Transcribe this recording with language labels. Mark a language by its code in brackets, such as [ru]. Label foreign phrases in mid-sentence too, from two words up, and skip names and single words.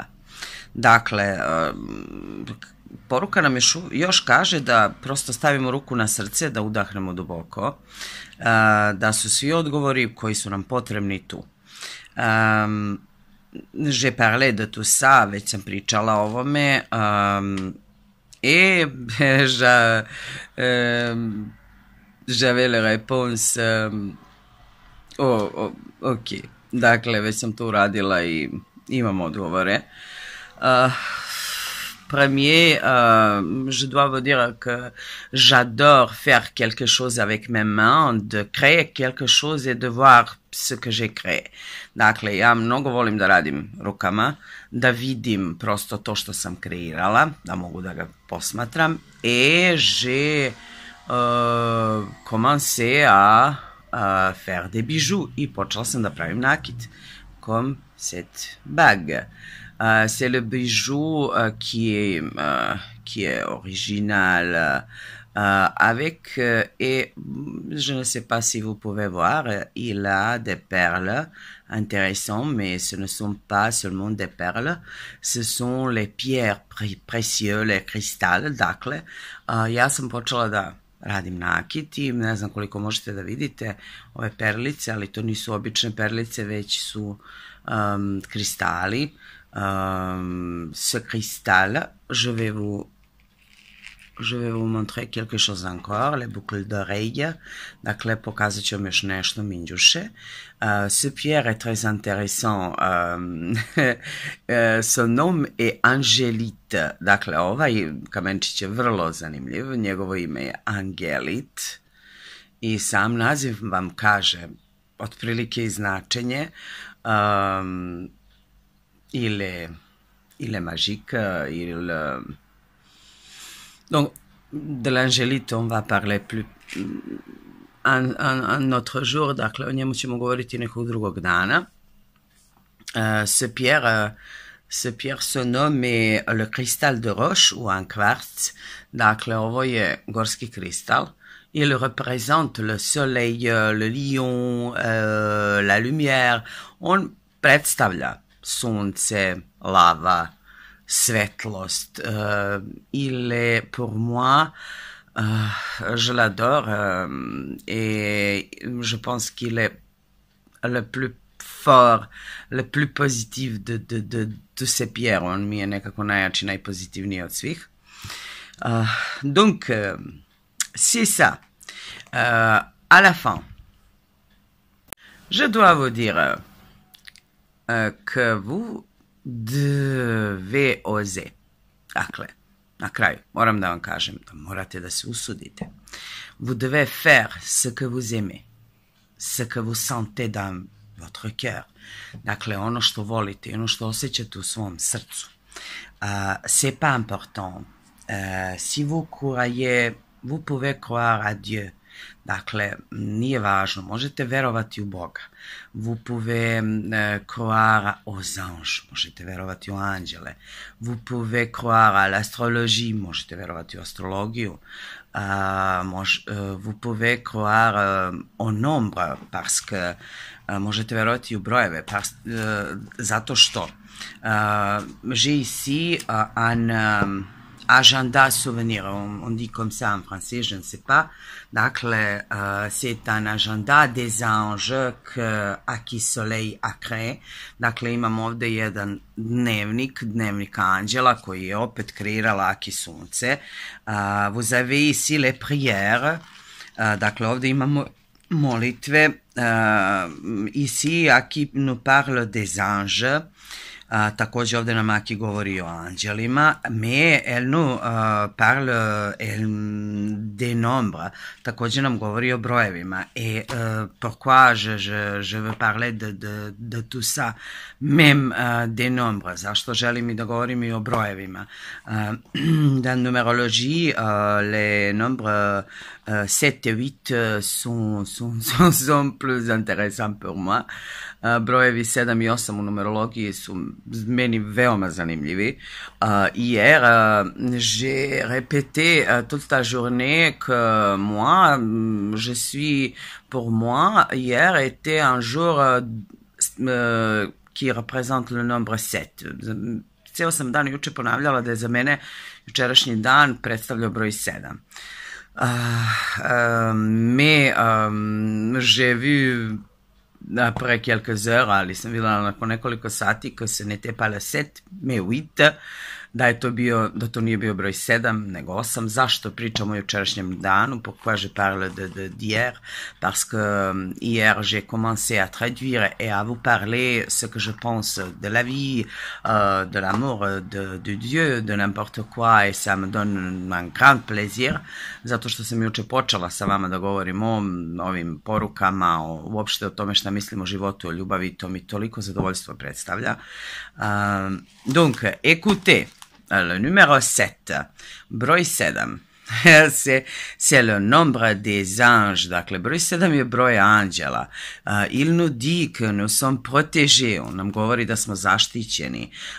[sr] Dakle, poruka nam još kaže da prosto stavimo ruku na srce, da udahnemo duboko, da su svi odgovori koji su nam potrebni tu. [fr] J'ai parlé de tout ça, [sr] već sam pričala o ovome, [fr] et j'avais les réponses, [sr] ok, dakle, već sam to uradila i imam odgovore. [fr] Premier, je dois vous dire que j'adore faire quelque chose avec mes mains, de créer quelque chose et de voir ce que j'ai créé. [sr] Dakle, ja mnogo volim da radim rukama, da vidim prosto to što sam kreirala, da mogu da ga posmatram. [fr] Et j'ai commencé à faire des bijoux [sr] i počela sam da pravim nakit, [fr] comme cette bague. C'est le bijou qui est original avec et je ne sais pas si vous pouvez voir, il a des perles intéressantes, mais ce ne sont pas seulement des perles, ce sont les pierres précieuses, les cristals. [sr] Dakle, ja sam počela da radim nakit i ne znam koliko možete da vidite ove perlice, ali to nisu obične perlice, već su kristali. [fr] Ce cristal, je vais vous montrer quelque chose encore, les boucles d'oreilles. [sr] Dakle, pokazat ću vam još nešto, minđuše. [fr] Ce pierre est très intéressant. Son nom est Angelite. [sr] Dakle, ovaj kamenčić je vrlo zanimljiv. Njegovo ime je Angelit. I sam naziv vam kaže otprilike i značenje. [fr] Il est magique, donc de l'angélite on va parler plus un autre jour, [sr] dakle o njemu ćemo govoriti nekog drugog dana. [fr] Ce pierre se nomme le cristal de roche ou un quartz. [sr] Dakle, ovo je gorski kristal. [fr] Il représente le soleil, le lion, la lumière. [sr] On predstavlja sunce, lava, svetlost. [fr] Il est pour moi, je l'adore et je pense qu'il est le plus fort, le plus positif de ces pierres. [sr] On mi je nekako najjači, najpozitivniji od svih. [fr] Donc, c'est ça. À la fin, je dois vous dire que vous devez oser. [sr] Dakle, na kraju, moram da vam kažem da morate da se usudite. [fr] Vous devez faire ce que vous aimez, ce que vous sentez dans votre cœur. [sr] Dakle, ono što volite, ono što osjećate u svom srcu. [fr] C'est pas important. Si vous croyez, vous pouvez croire à Dieu. [sr] Dakle, nije važno, možete verovati u Boga. [fr] Vous pouvez croire aux anges, [sr] možete verovati u anđele. [fr] Vous pouvez croire à l'astrologie, [sr] možete verovati u astrologiju. [fr] Vous pouvez croire au nombre, parce que [sr] možete verovati u brojeve, zato što [fr] j'ai ici un agenda souvenir, on dit comme ça en français, je ne sais pas. Dakle, c'est un agenda des anges que Aki Soleil a créé. [sr] Dakle, imam ovde jedan dnevnik anđela koji je opet kreirala Aki Sunce. [fr] Vous avez ici les prières. [sr] Dakle, ovde imamo molitve. [fr] Ici, Aki nous parle des anges. [hr] Također ovdje nam Aki govori o anđelima, [fr] mais elle nous parle des nombres, [hr] također nam govori o brojevima. [fr] Et pourquoi je veux parler de tout ça, même des nombres, [sr] zašto želim i da govorim i o brojevima. [fr] Dans numérologie, les nombres 7 et 8 sont plus intéressants pour moi. [sr] Brojevi 7 i 8 u numerologiji su meni veoma zanimljivi. [fr] Hier, j'ai répété toute la journée que moi, pour moi, hier était un jour qui représente le nombre 7. [sr] Ceo sam dan juče ponavljala da je za mene jučerašnji dan predstavljao broj 7. [fr] Mais j'ai vu après quelques heures, [sr] ali sam videla nakon nekoliko sati [fr] que ce n'était pas le 7, mais 8, [sr] da to nije bio broj 7, nego 8. Zašto pričam o jučerašnjem danu? [fr] Pourquoi je parle d'hier? Parce que hier, j'ai commencé à traduire et à vous parler ce que je pense de la vie, de l'amour, de Dieu, de n'importe quoi, et ça me donne un grand plaisir, [sr] zato što sam juče počela sa vama da govorim o ovim porukama, uopšte o tome šta mislim o životu, o ljubavi, to mi toliko zadovoljstvo predstavlja. [fr] Donc, écoutez, le numéro 7, broj 7, c'est le nombre des anges, [sr] dakle broj 7 je broj anđela. [fr] Il nous dit que nous sommes protégés, [sr] on nam govori da smo zaštićeni.